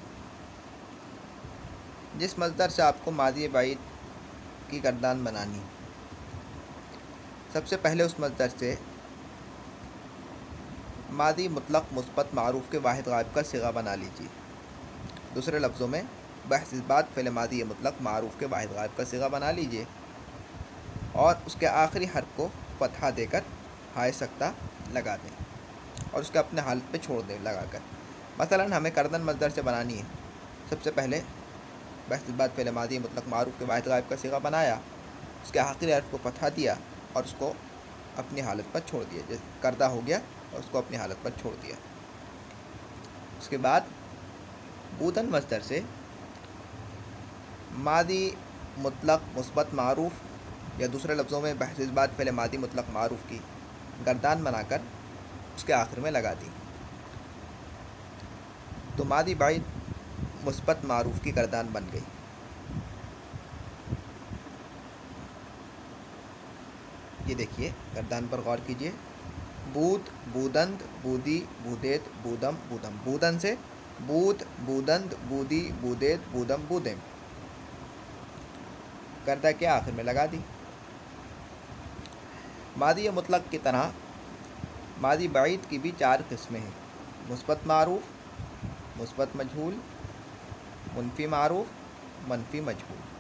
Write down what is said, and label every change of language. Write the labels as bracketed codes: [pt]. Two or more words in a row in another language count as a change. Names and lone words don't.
[ur] جس مصدر سے آپ کو ماضی بعید کی گردان بنانی، سب سے پہلے اس مصدر سے ماضی مطلق مثبت معروف کے واحد غائب کا صیغہ بنا لیجیے۔ دوسرے لفظوں میں بحث اثبات فعل ماضی مطلق معروف کے واحد غائب کا صیغہ بنا لیجیے اور اس کے آخری حرف کو فتحہ دے کر ہائے سکتہ لگا دیں اور اس کے اپنے حالت پہ چھوڑ دیں لگا کر۔ مثلا ہمیں کردن مصدر سے بنانی ہے، سب سے پہلے بحث اثبات فعل ماضی مطلق معروف کے واحد غائب کا صیغہ بنایا، اس کے آخری حرف کو فتحہ دیا اور اس کو اپنی حالت پر چھوڑ دیا، جیسے کردہ ہو گیا اور اس کو اپنی حالت پر چھوڑ دیا۔ اس کے بعد بودن مصدر سے ماضی مطلق مثبت معروف یا دوسرے لفظوں میں بحث اثبات فعل ماضی مطلق معروف کی گردان بنا کر اس کے آخر میں لگا دی، تو ماضی بعید مثبت معروف کی گردان بن گئی۔ یہ دیکھیے گردان پر غور کیجیے: [fa] بود، بودند، بودی، بودیت، بودم، بودم۔ بودن سے بود، بودند، بودی، بودیت، بودم، بودم، [ur] گردہ کے آخر میں لگا دی۔ ماضی مطلق کی طرح ماضی بعید کی بھی 4 قسمیں ہیں: مثبت معروف، مثبت مجہول، منفی معروف، منفی مجہول۔